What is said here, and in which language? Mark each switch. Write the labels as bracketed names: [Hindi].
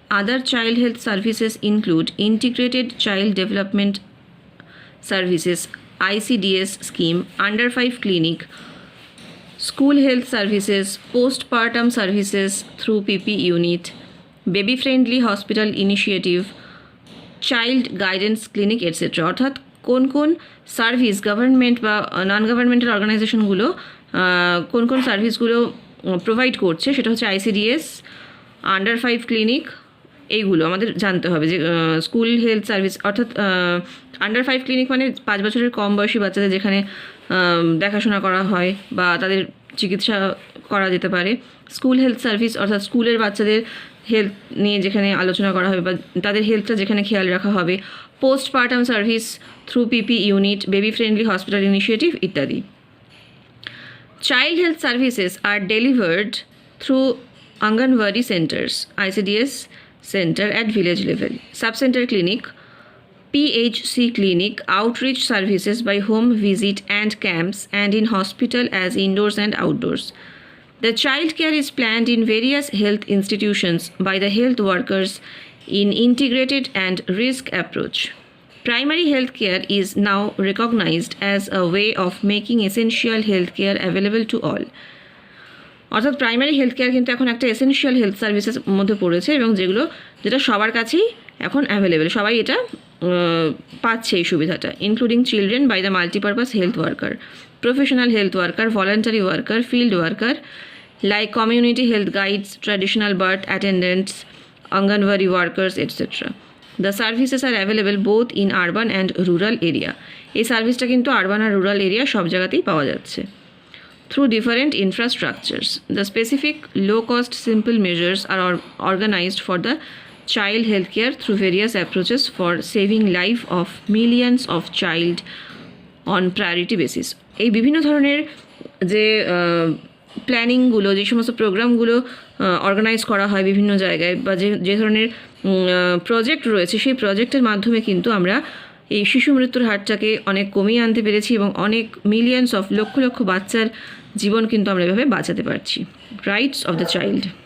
[English] Other child health services include Integrated Child Development Services ICDS scheme, under 5 clinic, school health services, postpartum services through PP unit, baby friendly hospital initiative, child guidance clinic etc. [Bangla] অর্থাৎ কোন কোন service government বা নন governmental অর্গানাইজেশনগুলো কোন কোন সার্ভিসগুলো provide করছে সেটা হচ্ছে ICDS, আন্ডার 5 ক্লিনিক, এইগুলো আমাদের জানতে হবে। যে স্কুল হেলথ সার্ভিস অর্থাৎ আন্ডার 5 ক্লিনিক মানে 5 বছরের কম বয়সী বাচ্চাদের যেখানে দেখাশোনা করা হয় বা তাদের চিকিৎসা করা যেতে পারে। স্কুল হেলথ সার্ভিস অর্থাৎ স্কুলের বাচ্চাদের হেলথ নিয়ে যেখানে আলোচনা করা হবে বা তাদের হেলথটা যেখানে খেয়াল রাখা হবে। [English] Postpartum service through PP unit, baby friendly hospital initiative ইত্যাদি। Child health services are delivered through Anganwadi centers, ICDS center at village level, sub-center clinic, PHC clinic, outreach services by home visit and camps, and in hospital as indoors and outdoors. The child care is planned in various health institutions by the health workers in integrated and risk approach. Primary health care is now recognized as a way of making essential health care available to all. [Bangla] অর্থাৎ primary health care কিন্তু এখন একটা essential health সার্ভিসের মধ্যে পড়েছে এবং যেটা সবার কাছেই এখন অ্যাভেলেবেল, সবাই এটা পাচ্ছে এই সুবিধাটা। [English] Including children by the multipurpose health worker, professional health worker, voluntary worker, field worker like community health guides, traditional birth attendants, anganwadi workers etcetera. The services are available both in urban and rural area. [Bangla] এই সার্ভিসটা কিন্তু urban আর rural area সব জায়গাতেই পাওয়া যাচ্ছে। [English] Through different infrastructures, the specific low-cost simple measures are organized for the child healthcare through various approaches for saving life of millions of child on priority basis. [Bangla] এই বিভিন্ন ধরনের যে প্ল্যানিংগুলো, যে সমস্ত প্রোগ্রামগুলো অর্গানাইজ করা হয় বিভিন্ন জায়গায় বা যে ধরনের প্রজেক্ট রয়েছে সেই প্রজেক্টের মাধ্যমে কিন্তু আমরা এই শিশু মৃত্যুর হারটাকে অনেক কমিয়ে আনতে পেরেছি এবং অনেক মিলিয়নস অফ লক্ষ লক্ষ বাচ্চার জীবন কিন্তু আমরা এভাবে বাঁচাতে পারছি। [English] Rights of the child.